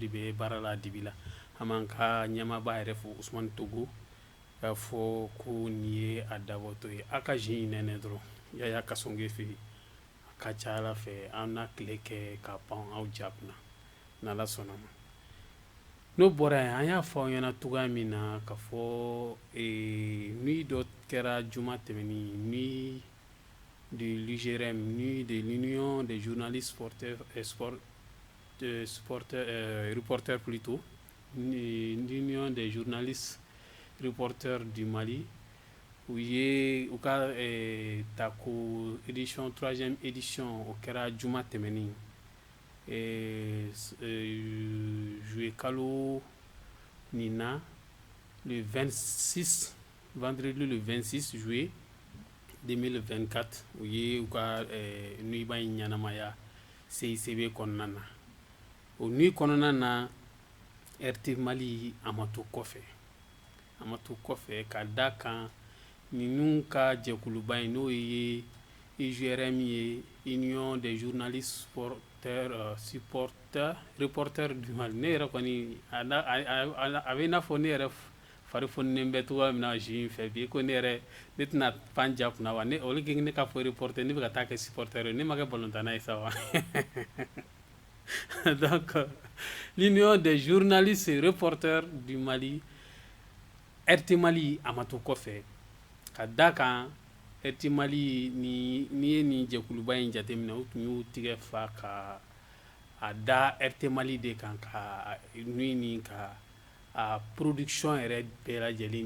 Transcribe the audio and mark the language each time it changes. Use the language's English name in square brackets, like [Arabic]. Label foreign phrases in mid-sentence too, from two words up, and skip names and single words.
[Bambara] de bɛ baara la dibi la an b'an ka ɲɛmaaba yɛrɛ fo Usumani Togo k'a fɔ ko nin ye a dabɔtɔ ye a ka ji in nɛnɛ dɔrɔn Yaya Kasonke fɛ yen a ka ca Ala fɛ an na tile kɛ ka pan aw ja kunna n'Ala sɔnna ma n'o bɔra yen an y'a fɔ aw ɲɛna cogoya min na ka fɔ nuit dɔ kɛra juma tɛmɛnen [French] nuit de l'UGRM nuit de l'Union des journalistes reporters plutôt l'Union des journalistes reporters du Mali [Bambara] u ye u ka tako [French] édition 3e édition [Bambara] o kɛra juma tɛmɛnen juillet kalo nin na [French] le 26 vendredi le 26 juillet 2024 [Bambara] u ye u ka nuiba in ɲɛnamaya CICB kɔnɔna na o nuit kɔnɔna na RT Mali a ma to kɔfɛ ka da kan ninnu ka jɛkuluba in n'o ye UGRM ye [French] Union des journalistes reporters du Mali [Bambara] ne yɛrɛ kɔni a bɛ i n'a fɔ ne yɛrɛ fari foninen bɛ cogoya min na ji in fɛ bi ko ne tɛna pan ja kunna wa olu kɛ ne ka fɔ reporter ne bɛ ka taa kɛ supporter ye ne ma kɛ balontanna ye sa wa [French] donc l'Union des journalistes et reporters du Mali [Bambara] RT Mali a ma to kɔfɛ ka da kan RT Mali n'i ye nin jɛkuluba in jateminɛ u tun y'u tigɛ fa ka a da RT Mali de kan ka nuit nin ka a production yɛrɛ bɛɛ lajɛlen